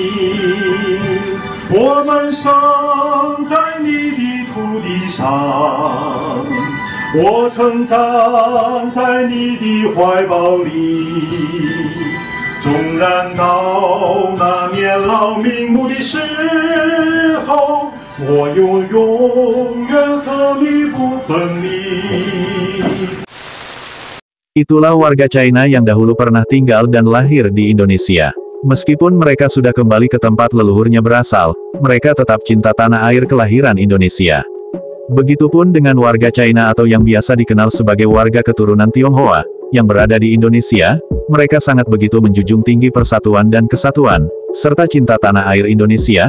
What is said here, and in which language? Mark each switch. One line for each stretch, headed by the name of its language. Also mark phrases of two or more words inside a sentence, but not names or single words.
Chinese: 我们生在你的土地上，我成长在你的怀抱里。纵然到那年老瞑目的时候，我永远和你不分离。
Indonesian: Itulah warga China yang dahulu pernah tinggal dan lahir di Indonesia. Meskipun mereka sudah kembali ke tempat leluhurnya berasal, mereka tetap cinta tanah air kelahiran Indonesia. Begitupun dengan warga China atau yang biasa dikenal sebagai warga keturunan Tionghoa, yang berada di Indonesia, mereka sangat begitu menjunjung tinggi persatuan dan kesatuan, serta cinta tanah air Indonesia.